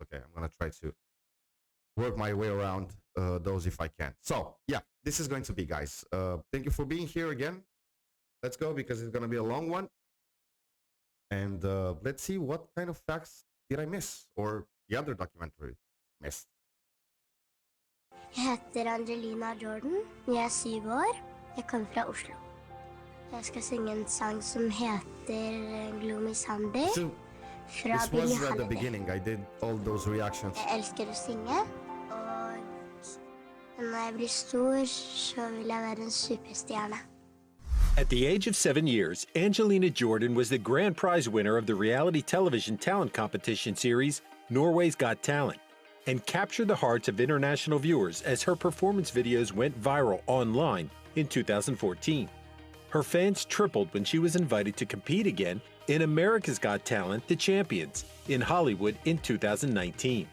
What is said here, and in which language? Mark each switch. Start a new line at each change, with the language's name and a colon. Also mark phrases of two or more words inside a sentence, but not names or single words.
English: Okay, I'm going to try to work my way around those if I can. So, yeah, this is going to be, guys. Thank you for being here again. Let's go because it's going to be a long one. And let's see what kind of facts did I miss or the other documentary missed.
Norwegian: Jeg heter Angelina Jordan. Jeg er 7 år. Jeg kommer fra Oslo. Jeg skal synge en sang som heter Gloomy Sunday fra
English: This was at the beginning. I did all those reactions.
Norwegian: Jeg elsker å synge, og når jeg blir stor, så vil jeg være en superstjerne.
English: At the age of 7 years, Angelina Jordan was the grand prize winner of the reality television talent competition series Norway's Got Talent, and captured the hearts of international viewers as her performance videos went viral online in 2014. Her fans tripled when she was invited to compete again in America's Got Talent: The Champions in Hollywood in 2019.